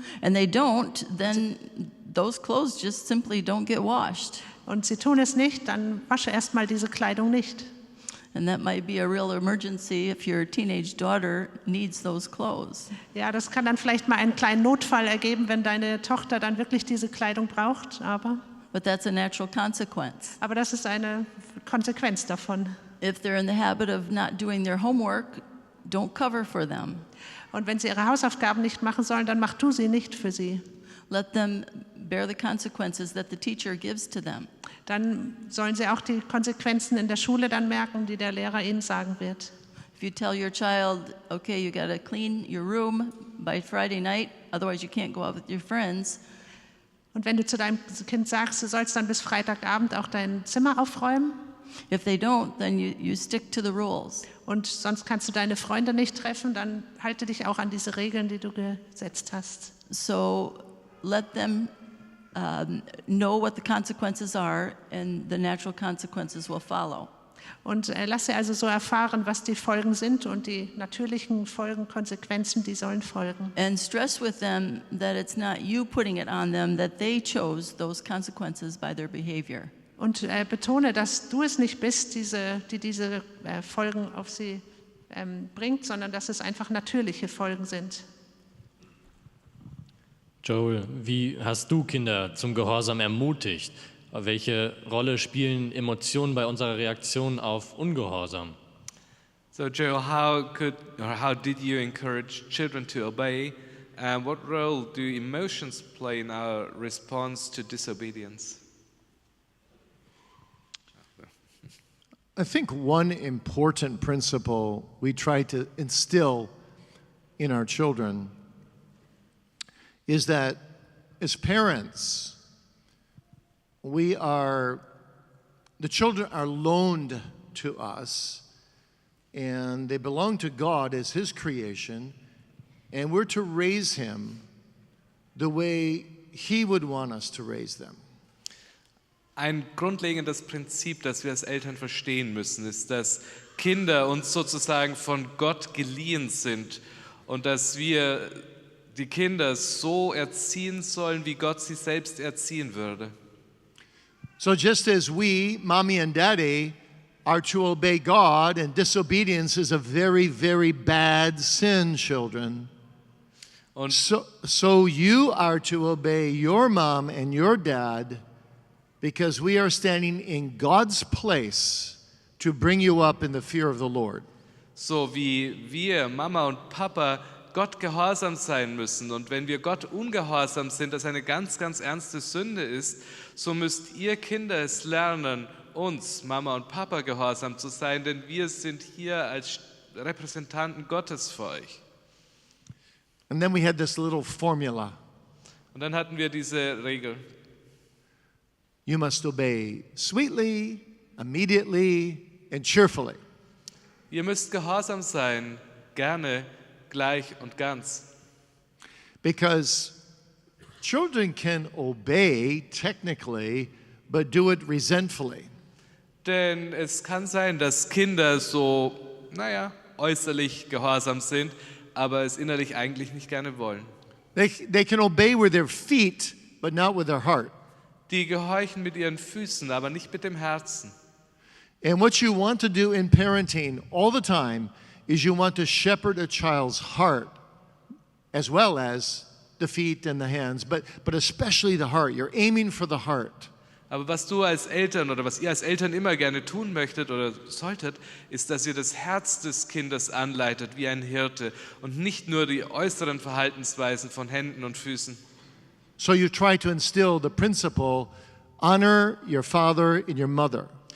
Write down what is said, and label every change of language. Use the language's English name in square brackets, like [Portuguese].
[English] and they don't, then those clothes just simply don't get washed. [German] und sie tun es nicht, dann wasche erstmal diese Kleidung nicht. [English] And that might be a real emergency if your teenage daughter needs those clothes. [German] Ja, das kann dann vielleicht mal einen kleinen Notfall ergeben, wenn deine Tochter dann wirklich diese Kleidung braucht, [English] But that's a natural consequence. [German] aber das ist eine Konsequenz davon. [English] If they're in the habit of not doing their homework, don't cover for them. [German] Und wenn sie ihre Hausaufgaben nicht machen sollen, dann mach du sie nicht für sie. [English] Let them bear the consequences that the teacher gives to them. [German] Dann sollen sie auch die Konsequenzen in der Schule dann merken, die der Lehrer ihnen sagen wird. [English] If you tell your child, okay, you got to clean your room by Friday night, otherwise you can't go out with your friends. [German] Und wenn du zu deinem Kind sagst, du sollst dann bis Freitagabend auch dein Zimmer aufräumen [English] If they don't, then you stick to the rules. [German] und sonst kannst du deine Freunde nicht treffen, dann halte dich auch an diese Regeln, die du gesetzt hast. [English] So let them know what the consequences are, and the natural consequences will follow. [German] Und lass sie also so erfahren, was die Folgen sind und die natürlichen Folgen, Konsequenzen, die sollen folgen. [English] And stress with them that it's not you putting it on them, that they chose those consequences by their behavior. [German] Und betone, dass du es nicht bist, die diese Folgen auf sie bringt, sondern dass es einfach natürliche Folgen sind. Joel, wie hast du Kinder zum Gehorsam ermutigt? Welche Rolle spielen Emotionen bei unserer Reaktion auf Ungehorsam? [English] So Joel, how did you encourage children to obey? And what role do emotions play in our response to disobedience? I think one important principle we try to instill in our children is that as parents, the children are loaned to us, and they belong to God as His creation, and we're to raise Him the way He would want us to raise them. [German] Ein grundlegendes Prinzip, das wir als Eltern verstehen müssen, ist, dass Kinder uns sozusagen von Gott geliehen sind und dass wir die Kinder so erziehen sollen, wie Gott sie selbst erziehen würde. [English] So just as we, mommy and daddy, are to obey God, and disobedience is a very, very bad sin, children. [German] Und [English] So you are to obey your mom and your dad, because we are standing in God's place to bring you up in the fear of the Lord. [German] so wie wir, Mama und Papa, Gott gehorsam sein müssen und wenn wir Gott ungehorsam sind, das eine ganz, ganz ernste Sünde ist, so müsst ihr Kinder es lernen, uns, Mama und Papa, gehorsam zu sein, denn wir sind hier als Repräsentanten Gottes für euch. [English] And then we had this little formula. [German] Und dann hatten wir diese Regel. [English] You must obey sweetly, immediately, and cheerfully. [German] Ihr müsst gehorsam sein, gerne, gleich und ganz. [English] Because children can obey technically, but do it resentfully. [German] Denn es kann sein, dass Kinder so, äußerlich gehorsam sind, aber es innerlich eigentlich nicht gerne wollen. [English] They can obey with their feet, but not with their heart. [German] Die gehorchen mit ihren Füßen, aber nicht mit dem Herzen. [English] And what you want to do in parenting all the time is you want to shepherd a child's heart as well as the feet and the hands, but especially the heart. You're aiming for the heart. [German] Aber was du als Eltern oder was ihr als Eltern immer gerne tun möchtet oder solltet, ist, dass ihr das Herz des Kindes anleitet wie ein Hirte und nicht nur die äußeren Verhaltensweisen von Händen und Füßen. [English] So you try to instill the principle, honor your father and your mother.